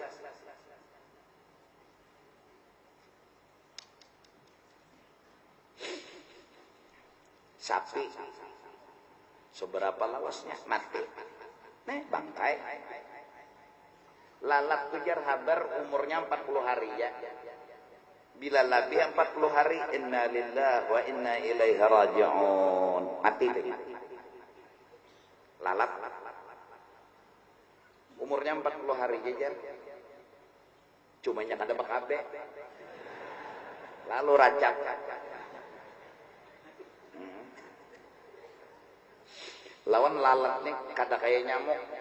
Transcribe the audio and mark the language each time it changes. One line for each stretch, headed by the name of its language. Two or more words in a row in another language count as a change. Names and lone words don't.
Banjar: Sapi seberapa lawasnya mati, bangkai. Lalat tujar habar umurnya 40 hari ya. Bila lebih 40 hari,
Arabic: إنا لله وإنا إليه راجعون.
Banjar: Mati deh. Lalat. Umurnya 40 hari jajar. Cumanya kada bakabe. Lalu racak. Lawan lalat nih kada kayak nyamuk.